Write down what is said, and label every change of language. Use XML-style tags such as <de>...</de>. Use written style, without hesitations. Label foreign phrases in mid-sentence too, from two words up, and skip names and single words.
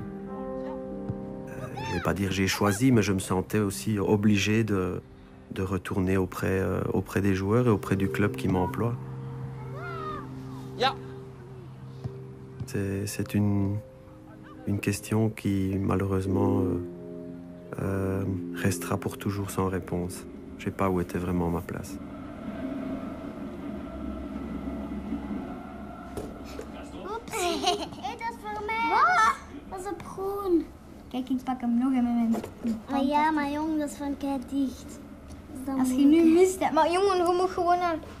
<fr>Je ne vais pas dire j'ai choisi, mais je me sentais aussi obligé de retourner auprès des joueurs et auprès du club qui m'emploie. Ja. C'est une question qui, malheureusement, restera pour toujours sans réponse. Je ne sais pas où était vraiment ma place.</fr> <nl>Hé, dat is voor mij. Wat? Dat is op groen. Kijk, ik pak hem nog en met mijn... Maar ja, maar jong, dat is van kei dicht. Als je nu mist, hè. Maar jongen, je moet gewoon naar...</nl>